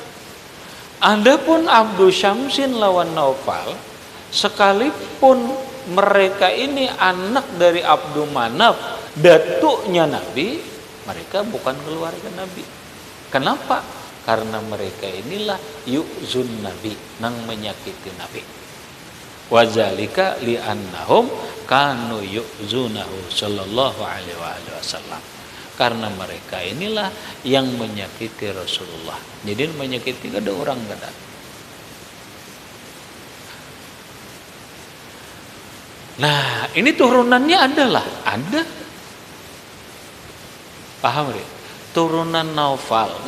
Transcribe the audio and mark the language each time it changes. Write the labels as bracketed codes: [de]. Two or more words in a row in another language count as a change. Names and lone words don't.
[id] Adapun Abdul Syamsin lawan Naufal, sekalipun mereka ini anak dari Abdul Manaf, datuknya Nabi, mereka bukan keluarga Nabi. Kenapa? Karena mereka inilah [ar] يؤذون النبي, [id] nang menyakiti Nabi. [ar] وذلك لأنهم كانوا يؤذونه صلى الله عليه وسلم. [id] Karena mereka inilah yang menyakiti Rasulullah. [bjn] Jadi menyakiti ada orang kada. [id] Nah, ini turunannya ada. Paham ya? Turunan Naufal.